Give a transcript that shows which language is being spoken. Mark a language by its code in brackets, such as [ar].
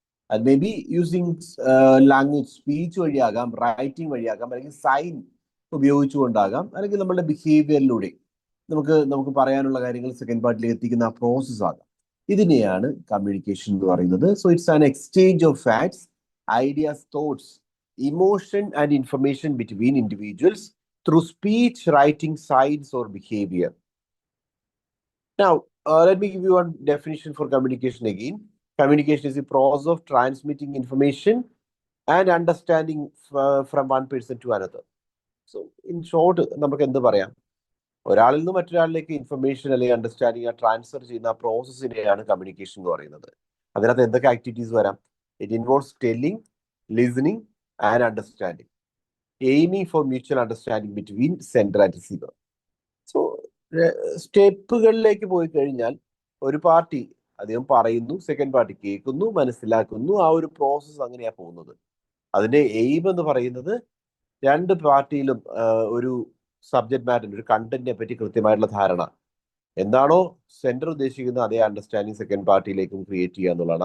[ml] അത് may be using language, speech വഴിയാകാം, writing വഴിയാകാം, അല്ലെങ്കിൽ sign ഉപയോഗിച്ചുകൊണ്ടാകാം, അല്ലെങ്കിൽ നമ്മളുടെ ബിഹേവിയറിലൂടെ നമുക്ക് പറയാനുള്ള കാര്യങ്ങൾ സെക്കൻഡ് പാർട്ടിലേക്ക് എത്തിക്കുന്ന ആ പ്രോസസ് ആകാം. ഇതിനെയാണ് കമ്മ്യൂണിക്കേഷൻ എന്ന് പറയുന്നത്. [en] So it's an exchange of facts, ideas, thoughts, emotion and information between individuals through speech, writing, signs, or behavior. Now, let me give you one definition for communication again. Communication is the process of transmitting information and understanding from one person to another. So, in short, [ml] നമുക്ക് എന്ത് പറയാം? ഒരാളിൽ നിന്ന് മറ്റൊരാളിലേക്ക് information അല്ലെങ്കിൽ understanding transfer ചെയ്യുന്ന പ്രോസസ്സിനെയാണ് communication എന്ന് പറയുന്നത്. അതിനകത്ത് എന്തൊക്കെ ആക്ടിവിറ്റീസ് വരാം? [en] It involves telling, listening and understanding, aiming for mutual understanding between sender and receiver. [ml] So സ്റ്റെപ്പുകളിലേക്ക് പോയി കഴിഞ്ഞാൽ ഒരു പാർട്ടി അദ്ദേഹം പറയുന്നു, സെക്കൻഡ് പാർട്ടി കേൾക്കുന്നു, മനസ്സിലാക്കുന്നു. ആ ഒരു പ്രോസസ്സ് അങ്ങനെയാ പോകുന്നത്. അതിന്റെ എയിം എന്ന് പറയുന്നത് രണ്ട് പാർട്ടിയിലും ഒരു സബ്ജക്ട് മാറ്റർ, ഒരു കണ്ടന്റിനെ പറ്റി കൃത്യമായിട്ടുള്ള ധാരണ എന്താണോ സെന്റർ ഉദ്ദേശിക്കുന്നത് അതേ അണ്ടർസ്റ്റാൻഡിങ് സെക്കൻഡ് പാർട്ടിയിലേക്കും ക്രിയേറ്റ് ചെയ്യുക എന്നുള്ളതാണ്.